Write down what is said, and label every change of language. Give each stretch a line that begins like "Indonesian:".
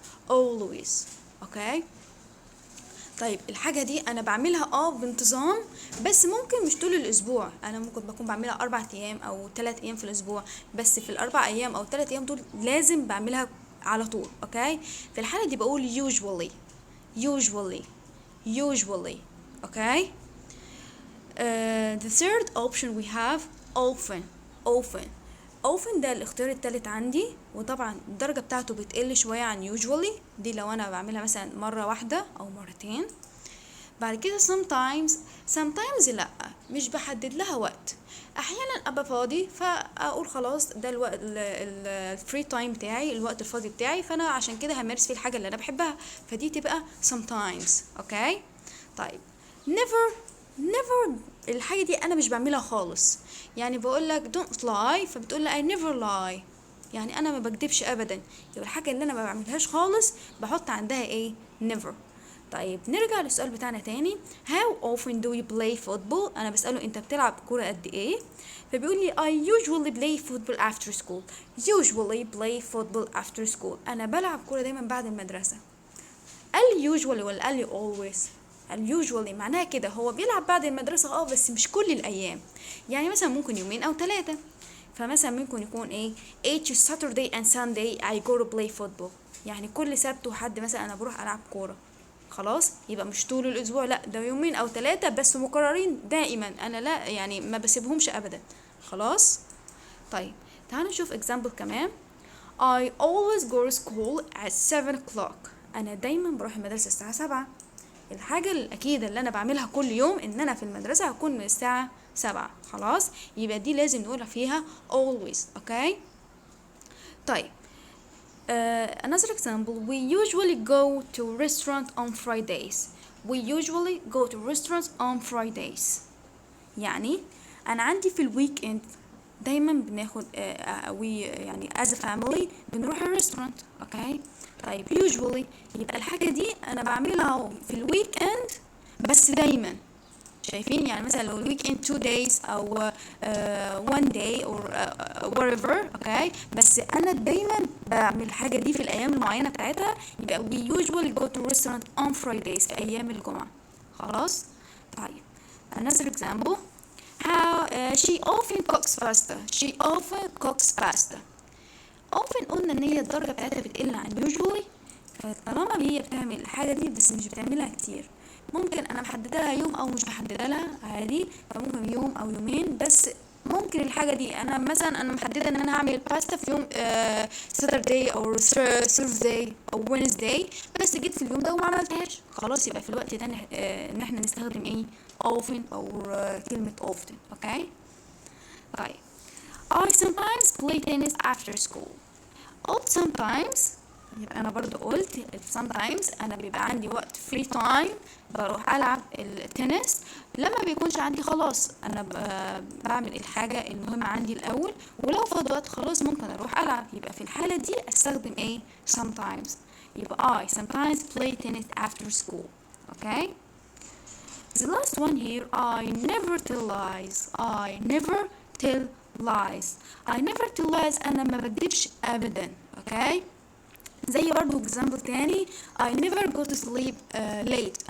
Arabic: always. أوكي طيب الحاجة دي أنا بعملها بانتظام، بس ممكن مش طول الأسبوع. أنا ممكن بكون بعملها 4 أيام أو 3 أيام في الأسبوع، بس في ال4 أيام أو 3 أيام دول لازم بعملها على طول. اوكي في الحالة دي بقول usually.
English: usually. usually. Okay the third option we have often. often.
Arabic: often ده الاختيار التالت عندي، وطبعا الدرجة بتاعته بتقل شوية عن usually. دي لو انا بعملها مثلا مرة واحدة او مرتين. بعد كده sometimes لا، مش بحدد لها وقت. احيانا ابقى فاضي فاقول خلاص ده الوقت الفري تايم بتاعي، الوقت الفاضي بتاعي، فانا عشان كده همارس فيه الحاجه اللي انا بحبها، فدي تبقى sometimes. اوكي طيب never الحاجه دي انا مش بعملها خالص. يعني بقول لك
English: don't lie،
Arabic: فبتقول لي
English: I never lie،
Arabic: يعني انا ما بكدبش ابدا. يبقى الحاجه اللي انا ما بعملهاش خالص بحط عندها ايه؟ never. طيب نرجع للسؤال بتاعنا تاني.
English: how often do you play football.
Arabic: انا بسأله انت بتلعب كورة قد ايه؟ فبيقول لي
English: I usually play football after school. usually play football after school.
Arabic: انا بلعب كورة دايما بعد المدرسة. قال usually ولا قال لي always؟ قال usually معناها كده هو بيلعب بعد المدرسة بس مش كل الايام. يعني مثلا ممكن يومين او 3. فمثلا ممكن يكون ايه
English: each Saturday and Sunday I go to play football.
Arabic: يعني كل سبت وحد مثلا انا بروح العب كورة. خلاص يبقى مش طول الاسبوع، لا ده يومين او 3 بس مكررين دائما، انا لا يعني ما بسيبهمش ابدا. خلاص طيب تعالوا نشوف example كمان.
English: I always go to school at 7 o'clock.
Arabic: انا دايما بروح المدرسة الساعة 7. الحاجة الأكيدة اللي أنا بعملها كل يوم إن أنا في المدرسة هكون من الساعة 7. خلاص يبقى دي لازم نقولها فيها always. أوكي طيب
English: another example. We usually go to restaurant on Fridays. We usually go to restaurants on Fridays.
Arabic: يعني أنا عندي في الويك إند دايما بناخد يعني
English: as a family
Arabic: بنروح الريستورانت. اوكي طيب usually يبقى الحاجة دي أنا بعملها في الويك إند بس دايما. شايفين؟ يعني مثلا لو الويك اند 2 days او 1 day
English: or whatever.
Arabic: اوكي بس انا دايما بعمل الحاجه دي في الايام المعينه بتاعتها، يبقى
English: we usually go to restaurant on Fridays
Arabic: في ايام الجمعه. خلاص طيب
English: another example. how she often cooks pasta. she often cooks pasta.
Arabic: often قلنا ان هي الدرجه بتاعتها بتقل عن usually، فطالما هي بتعمل الحاجه دي بس مش بتعملها كتير، ممكن انا محدده لها يوم او مش محدده لها عادي، فممكن يوم او يومين بس ممكن الحاجة دي انا مثلا انا محددة ان انا هعمل باستا في يوم ساترداي او ثيرزداي او وينزداي، بس جيت في اليوم ده وما عملتهاش، خلاص يبقى في الوقت ده ان احنا نستخدم ايه often او كلمة often.
English: Okay طيب I sometimes play tennis after school.
Arabic: قلت sometimes يبقى انا برضو قلت sometimes انا بيبقى عندي وقت
English: free time
Arabic: بروح العب التنس، لما بيكونش عندي خلاص انا بعمل الحاجة المهمة عندي الاول، ولو فاض وقت خلاص ممكن اروح العب، يبقى في الحالة دي استخدم ايه sometimes.
English: يبقى I sometimes play tennis after school. okay the last one here I never tell lies. I never tell lies. I never tell lies
Arabic: انا ما بكدبش ابدا.
English: okay
Arabic: زي برضو
English: example تاني I never go to sleep late.